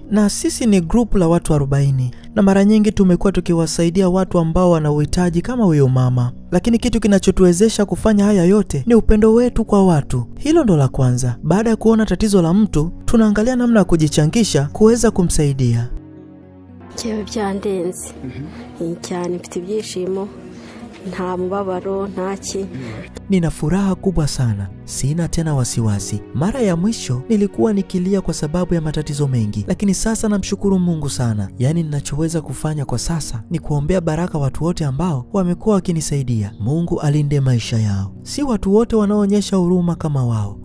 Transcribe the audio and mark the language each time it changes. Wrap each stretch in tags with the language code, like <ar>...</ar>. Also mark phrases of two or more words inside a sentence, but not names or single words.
<sw>Na sisi ni group la watu 40 na mara nyingi tumekuwa tukiwasaidia watu ambao wana uhitaji kama huyo mama. Lakini kitu kinachotuwezesha kufanya haya yote ni upendo wetu kwa watu. Hilo ndo la kwanza. Baada ya kuona tatizo la mtu, tunaangalia namna ya kujichangisha kuweza kumsaidia.</sw> <rw>Cyewe byandenze. Cyane mfite ibyishimo. Nta mubabaro ntaki.</rw> <sw>Nina furaha kubwa sana. Sina tena wasiwasi. Mara ya mwisho nilikuwa nikilia kwa sababu ya matatizo mengi, lakini sasa namshukuru Mungu sana. Yani ninachoweza kufanya kwa sasa ni kuombea baraka watu wote ambao wamekuwa wakinisaidia. Mungu alinde maisha yao. Si watu wote wanaoonyesha huruma kama wao.</sw>